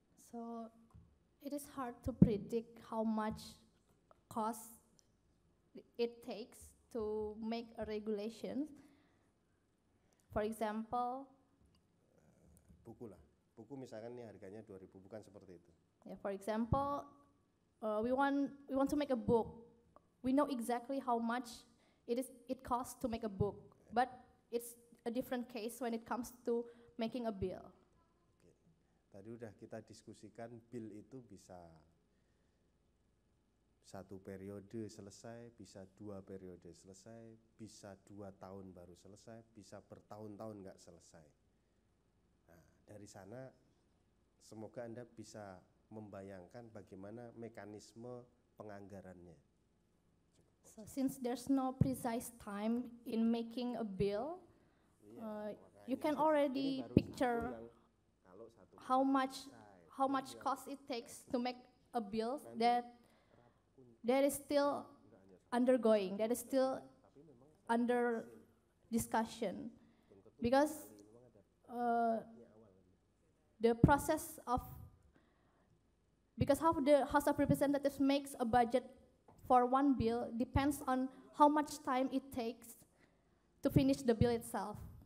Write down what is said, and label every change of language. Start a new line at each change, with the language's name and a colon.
English: So it is hard to predict how much cost it takes to make a regulation. For example,
Indonesian: buku lah. Buku misalkan ini harganya 2.000, bukan seperti itu.
English: yeah, for example, we want to make a book. We know exactly how much it costs to make a book, but it's a different case when it comes to making a bill. Oke.
Indonesian: Tadi udah kita diskusikan bill itu bisa 1 periode selesai, bisa 2 periode selesai, bisa 2 tahun baru selesai, bisa bertahun-tahun nggak selesai. Nah, dari sana semoga Anda bisa membayangkan bagaimana mekanisme penganggarannya.
English: So since there's no precise time in making a bill, you can already picture how much cost it takes to make a bill that is still undergoing, that is still under discussion, because how the House of Representatives makes a budget for one bill depends on how much time it takes to finish the bill itself.